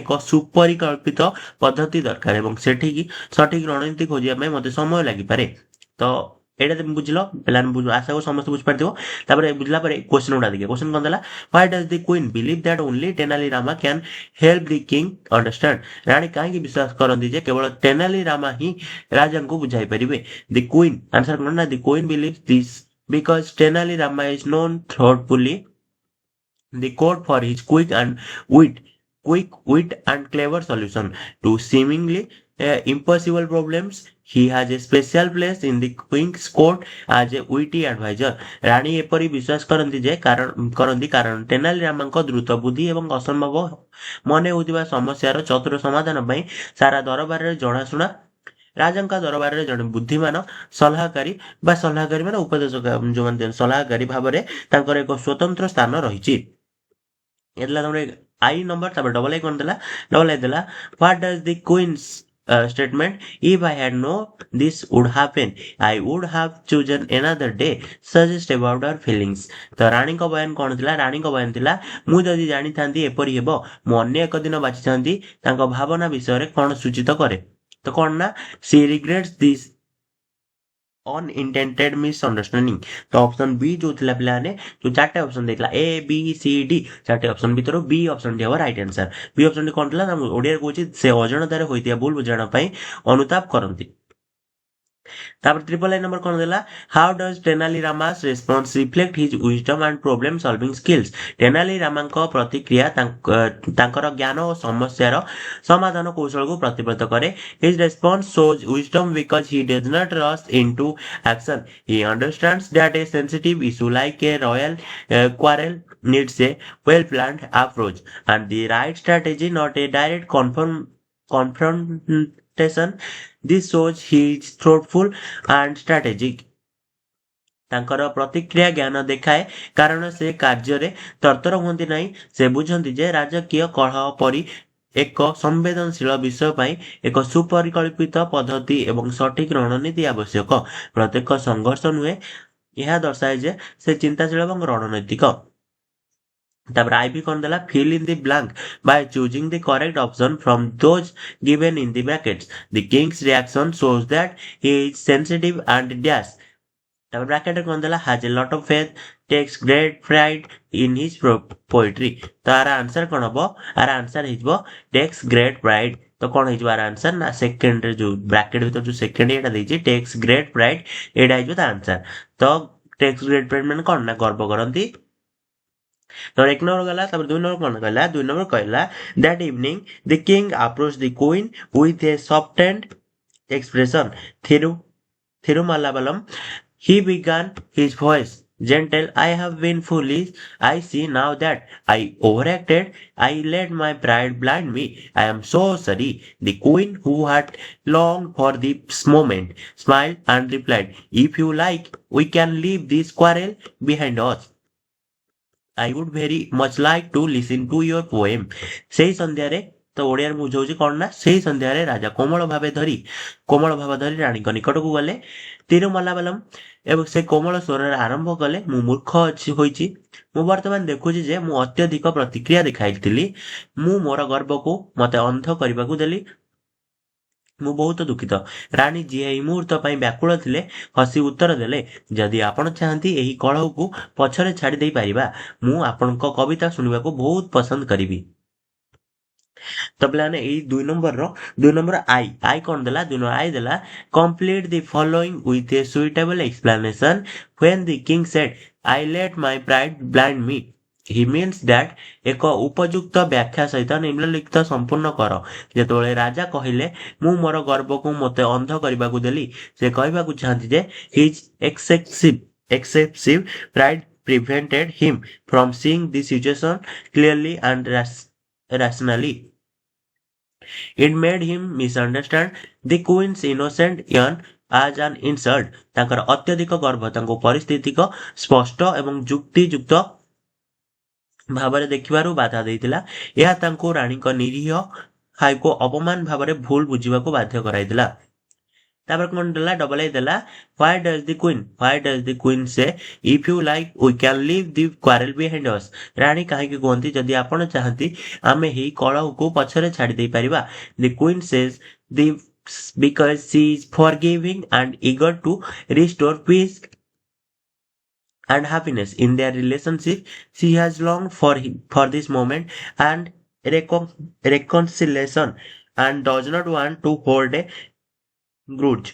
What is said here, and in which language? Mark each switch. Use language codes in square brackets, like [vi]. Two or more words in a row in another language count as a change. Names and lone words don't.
[or] ଏକ ସୁପରିକଳ୍ପିତ ପଦ୍ଧତି ଦରକାର ଏବଂ ସେଠିକି ସଠିକ ରଣନୀତି ଖୋଜିବା ପାଇଁ ମୋତେ ସମୟ ଲାଗିପାରେ ତ ଏଇଟା ତମେ ବୁଝିଲ ପିଲାମାନେ ଆଶା କରୁ ସମସ୍ତେ ବୁଝିପାରିଥିବ ତାପରେ ବୁଝିଲା ପରେ କ୍ୱେଶ୍ଚନ ଗୁଡା ଦେଖିବା କ୍ୱେଶ୍ଚନ କଣ ଦେଲା [en] why does the queen believe that only Tenali Rama can help the king understand [or] ରାଣୀ କାହିଁକି ବିଶ୍ୱାସ କରନ୍ତି ଯେ କେବଳ ଟେନାଲି ରାମା ହିଁ ରାଜାଙ୍କୁ ବୁଝାଇ ପାରିବେ [en] the queen answer [or] କଣ ନା [en] the queen believe this because Tenali Rama is known thoughtfully the court for his quick wit and clever solution to seemingly impossible problems. He has a special place in the King's court as a witty advisor. [or] ରାଣୀ ଏପରି ବିଶ୍ୱାସ କରନ୍ତି କାରଣ ତେନାଲି ରାମାଙ୍କ ଦ୍ରୁତ ବୁଦ୍ଧି ଏବଂ ଅସମ୍ଭବ ମନେ ହେଉଥିବା ସମସ୍ୟାର ଚତୁର ସମାଧାନ ପାଇଁ ସାରା ଦରବାରରେ ଜଣାଶୁଣା ରାଜାଙ୍କ ଦରବାରରେ ଜଣେ ବୁଦ୍ଧିମାନ ସଲାହକାରୀ ମାନେ ଉପଦେଶକ ଯୋଉମାନେ ସଲାହକାରୀ ଭାବରେ ତାଙ୍କର ଏକ ସ୍ୱତନ୍ତ୍ର ସ୍ଥାନ ରହିଛି ଏଥିଲା ତମର ଆଇ ନମ୍ବର ତାପରେ [en] double I [or] କଣ ଦେଲା [en] double I [or] ଦେଲା [en] what does the queen's statement if I had known this would happen I would have chosen another day suggest about our feelings [or] ତ ରାଣୀଙ୍କ ବୟାନ କଣ ଥିଲା ରାଣୀଙ୍କ ବୟାନ ଥିଲା ମୁଁ ଯଦି ଜାଣିଥାନ୍ତି ଏପରି ହେବ ମୁଁ ଅନ୍ୟ ଏକ ଦିନ ବାଛିଥାନ୍ତି ତାଙ୍କ ଭାବନା ବିଷୟରେ କଣ ସୂଚିତ କରେ ତ କଣ ନା [en] she regrets this unintended misunderstanding [or] ତ [en] option B [or] ଯୋଉ ଥିଲା ପିଲାମାନେ ଯୋଉ ଚାରିଟା ଅପସନ ଦେଇଥିଲା [en] A B C D [or] ଚାରିଟା ଅପସନ ଭିତରୁ [en] B option [or] ଟି ହବ [en] right answer B option [or] ଟି କଣ ଥିଲା ନା ଓଡିଆରେ କହୁଛି ସେ ଅଜାଣତାରେ ହୋଇଥିବା ଭୁଲ ବୁଝାମଣା ପାଇଁ ଅନୁତାପ କରନ୍ତି [en] ତାପରେ triple I number [or] କଣ ଦେଲା [en] how does Tenali Rama's response reflect his wisdom and problem solving skills [or] ଟେନାଲି ରାମାଙ୍କ ପ୍ରତିକ୍ରିୟା ତାଙ୍କର ଜ୍ଞାନ ଓ ସମସ୍ୟାର ସମାଧାନ କୌଶଳକୁ ପ୍ରତିଫଳିତ କରେ [en] his response shows wisdom because he does not rush into action he understands that a sensitive issue like a royal quarrel needs a well planned approach and the right strategy not a direct confrontation this shows he is thoughtful and strategic [or] ତାଙ୍କର ପ୍ରତିକ୍ରିୟା ଜ୍ଞାନ ଦେଖାଏ କାରଣ ସେ କାର୍ଯ୍ୟରେ ତରତର ହୁଅନ୍ତି ନାହିଁ ସେ ବୁଝନ୍ତି ଯେ ରାଜକୀୟ କଳହ ପରି ଏକ ସମ୍ବେଦନଶୀଳ ବିଷୟ ପାଇଁ ଏକ ସୁପରିକଳ୍ପିତ ପଦ୍ଧତି ଏବଂ ସଠିକ ରଣନୀତି ଆବଶ୍ୟକ ପ୍ରତ୍ୟେକ ସଂଘର୍ଷ ନୁହେଁ ଏହା ଦର୍ଶାଏ ଯେ ସେ ଚିନ୍ତାଶୀଳ ଏବଂ ରଣନୈତିକ ତାପରେ ଆଇଭି କଣ ଦେଲା [en] fill in the blank by choosing the correct option from those given in the brackets the king's reaction shows that he is sensitive and dash [or] ତାପରେ ବ୍ରାକେଟରେ କଣ ଦେଲା [en] has a lot of faith takes great pride in his poetry [or] ତ [en] our answer [or] କଣ ହବ [en] our answer [or] ହେଇଯିବ [en] takes great pride [or] ତ କଣ ହେଇଯିବ [en] our answer [or] ନା ସେକେଣ୍ଡରେ ଯୋଉ ବ୍ରାକେଟ ଭିତରେ ଯୋଉ ସେକେଣ୍ଡ ଏଇଟା ଦେଇଛି [en] takes great pride [or] ଏଇଟା ହେଇଯିବ ତା ଆନ୍ସର ତ [en] takes great pride [or] ମାନେ କଣ ନା ଗର୍ବ କରନ୍ତି ତମର 1 ନମ୍ବର ଗଲା। ତାପରେ 2 ନମ୍ବର କଣ କହିଲା? 2 ନମ୍ବର କହିଲା [en] that evening the king approached the queen with a softened expression. Thiru Thirumalabalam. He began his voice gentle. I have been foolish. I see now that I overacted. I let my pride blind me. I am so sorry. The queen, who had longed for this moment, smiled and replied, if you like, we can leave this quarrel behind us. I would very much like to listen to your poem. [or] ସେଇ ସନ୍ଧ୍ୟାରେ ତ ଓଡିଆରେ ମୁଁ ବୁଝଉଛି କଣ ନା, ସେଇ ସନ୍ଧ୍ୟାରେ ରାଜା କୋମଳ ଭାବ ଧରି ରାଣୀଙ୍କ ନିକଟକୁ ଗଲେ। ତିରୁମଲାବଲମ ଏବଂ ସେ କୋମଳ ସ୍ୱରରେ ଆରମ୍ଭ କଲେ, ମୁଁ ମୂର୍ଖ ହୋଇଛି। ମୁଁ ବର୍ତ୍ତମାନ ଦେଖୁଛି ଯେ ମୁଁ ଅତ୍ୟଧିକ ପ୍ରତିକ୍ରିୟା ଦେଖାଇଥିଲି। ମୁଁ ମୋର ଗର୍ବକୁ ମତେ ଅନ୍ଧ କରିବାକୁ ଦେଲି। ମୁଁ ବହୁତ ଦୁଃଖିତ। ରାଣୀ, ଯିଏ ଏହି ମୁହୂର୍ତ୍ତ ପାଇଁ ବ୍ୟାକୁଳ ଥିଲେ, ହସି ଉତ୍ତର ଦେଲେ, ଯଦି ଆପଣ ଚାହାନ୍ତି ଏହି କଳହକୁ ପଛରେ ଛାଡି ଦେଇ ପାରିବା। ମୁଁ ଆପଣଙ୍କ କବିତା ଶୁଣିବାକୁ ବହୁତ ପସନ୍ଦ କରିବି। ତ ପିଲାମାନେ ଏଇ 2 ନମ୍ବର ଆଇ କଣ ଦେଲା? [en] 2 ନମ୍ବର ଆଇ ଦେଲା complete the following with a suitable explanation. When the king said, I let my pride blind me, he means that [or] ଏକ ଉପଯୁକ୍ତ ବ୍ୟାଖ୍ୟା ସହିତ ନିମ୍ନଲିଖିତ ସମ୍ପୂର୍ଣ୍ଣ କର। ଯେତେବେଳେ ରାଜା କହିଲେ, ମୁଁ ମୋର ଗର୍ବକୁ ମୋତେ ଅନ୍ଧ କରିବାକୁ ଦେଲି, ସେ କହିବାକୁ ଚାହାନ୍ତି ଯେ [en] his excessive pride prevented him from seeing the situation clearly and rationally. It made him misunderstand the queen's innocent yarn as an insult. [or] ତାଙ୍କର ଅତ୍ୟଧିକ ଗର୍ବ ତାଙ୍କୁ ପରିସ୍ଥିତିକ ସ୍ପଷ୍ଟ ଏବଂ ଯୁକ୍ତିଯୁକ୍ତ ଭାବରେ ଦେଖିବାରୁ ବାଧା ଦେଇଥିଲା। ଏହା ତାଙ୍କୁ ରାଣୀଙ୍କ ନିରୀହ ହାଇକୁ ଅପମାନ ଭାବରେ ଭୁଲ ବୁଝିବାକୁ ବାଧ୍ୟ କରାଇଥିଲା। ତାପରେ କଣ ଦେଲା? [en] double I ଦେଲା why does the queen say if you like we can leave the quarrel behind us. [or] ରାଣୀ କାହିଁକି କୁହନ୍ତି, ଯଦି ଆପଣ ଚାହାନ୍ତି ଆମେ ଏହି କଳହକୁ ପଛରେ ଛାଡି ଦେଇ ପାରିବା। [en] The queen says the because she is forgiving and eager to restore peace and happiness in their relationship. She has longed for this moment and reconciliation and does not want to hold a grudge.